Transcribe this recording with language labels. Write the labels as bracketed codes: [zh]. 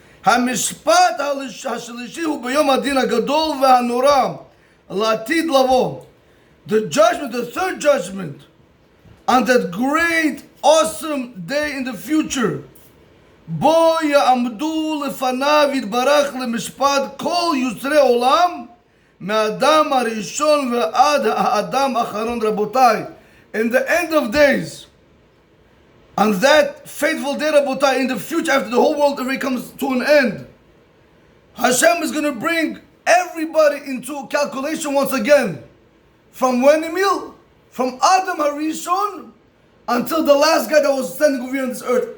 [he] המשפט השלישי הוא ביום הדין הגדול והנורא לעתיד לבוא. [en] The judgment, the third judgment, on that great, awesome day in the future. [he] בו יעמדו לפניו יתברך למשפט כל יוצרי עולם מהאדם הראשון ועד האדם האחרון. [en] רבותיי, in the end of days, on that fateful day, Rabotai, in the future, after the whole world already comes to an end, Hashem is going to bring everybody into calculation once again. From when, Emil? From Adam Harishon until the last guy that was standing over here on this earth.